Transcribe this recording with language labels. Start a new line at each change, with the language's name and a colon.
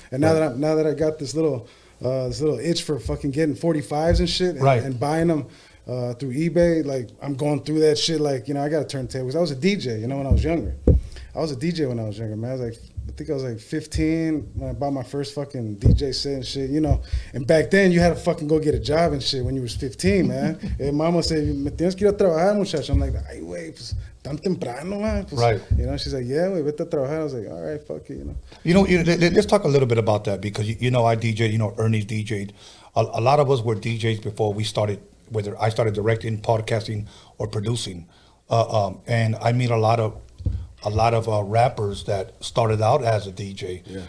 English: And now that I got this little itch for fucking getting 45s and shit and buying them through eBay, like I'm going through that shit. Like, you know, I got a turntable because I was a DJ, you know, when I was younger. I was a DJ when I was younger, man. I think I was like 15 when I bought my first fucking DJ set and shit, you know. And back then, you had to fucking go get a job and shit when you was 15, man. And mama said,
Spanish: me tienes que ir a trabajar, muchacho.
English: I'm like,
Spanish: ay, güey, pues, tan temprano, man. Pues,
English: right. You know, she's like, yeah, güey,
Spanish: vete a trabajar.
English: I was like, all right, fuck it, you know. You know, let's talk a little bit about that because, you know, I DJed, you know, Ernie's DJed. A lot of us were DJs before we started, whether I started directing, podcasting, or producing. And I meet a lot of rappers that started out as a DJ. Yeah.